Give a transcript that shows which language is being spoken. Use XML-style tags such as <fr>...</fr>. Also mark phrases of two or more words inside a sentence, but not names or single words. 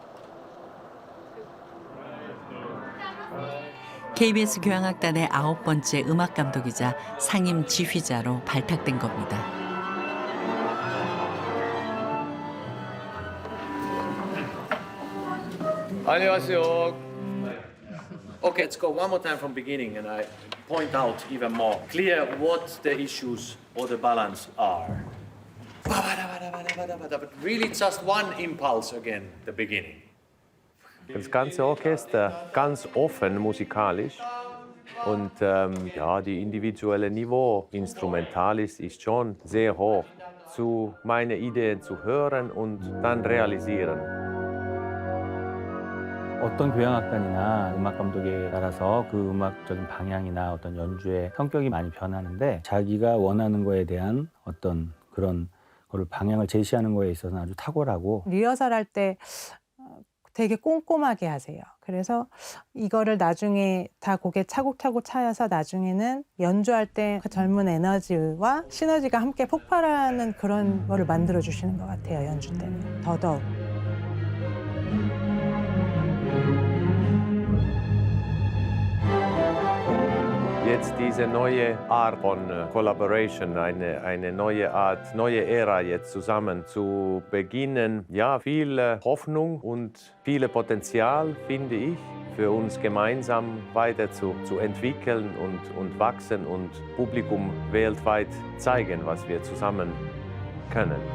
<ko>KBS 교향악단의 9번째 음악감독이자 상임 지휘자로 발탁된 겁니다. 안녕하세요.</ko> <en>Okay, let's go one more time from beginning and I point out even more clear what the issues or the balance are. But really just one impulse again, the beginning.</en> <de>Das ganze Orchester ganz offen musikalisch und ja, die individuelle Niveau Instrumentalis ist schon sehr hoch. Zu meine Ideen zu hören und dann realisieren.</de> <ko>어떤 교향악단이나 음악 감독에 따라서 그 음악적인 방향이나 어떤 연주의 성격이 많이 변하는데 자기가 원하는 거에 대한 어떤 그런 거를 방향을 제시하는 거에 있어서는 아주 탁월하고 리허설 할 때 되게 꼼꼼하게 하세요. 그래서 이거를 나중에 다 곡에 차곡차곡 차여서 나중에는 연주할 때 그 젊은 에너지와 시너지가 함께 폭발하는 그런 거를 만들어 주시는 것 같아요. 연주 때는 더더욱.</ko> <de>Jetzt diese neue Art von Collaboration, eine neue Art, neue Ära jetzt zusammen zu beginnen. Ja, viel Hoffnung und viel Potenzial, finde ich, für uns gemeinsam weiter zu entwickeln und wachsen und Publikum weltweit zeigen, was wir zusammen können.</de>